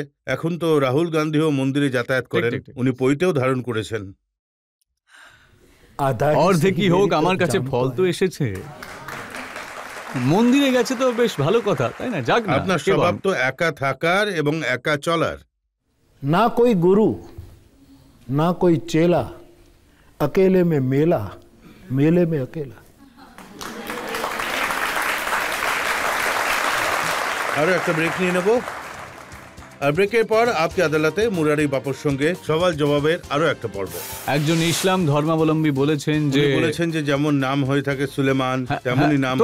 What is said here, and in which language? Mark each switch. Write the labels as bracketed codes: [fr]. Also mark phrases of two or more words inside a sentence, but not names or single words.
[bn] এখন তো রাহুল গান্ধীও মন্দিরে যাতায়াত করেন, উনি পৈতেও ধারণ করেছেন। অর্ধেকই হোক, আমার কাছে ফল তো এসেছে। মন্দিরে গেছে তো বেশ ভালো কথা, তাই না? যাক না। আপনার স্বভাব তো একা থাকার এবং একা চলার। [hi] ना कोई गुरु ना कोई चेला, अकेले में मेला, मेले में अकेला। [bn] আরো একটা ব্রেক নিয়ে নেব, আর ব্রেকের পর আপকি আদালতে মুরারি বাপুর সঙ্গে সওয়াল জবাবের আরো একটা পর্ব। একজন ইসলাম ধর্মাবলম্বী বলেছেন যে যেমন নাম হয়ে থাকে সুলেমান, তেমনই নাম।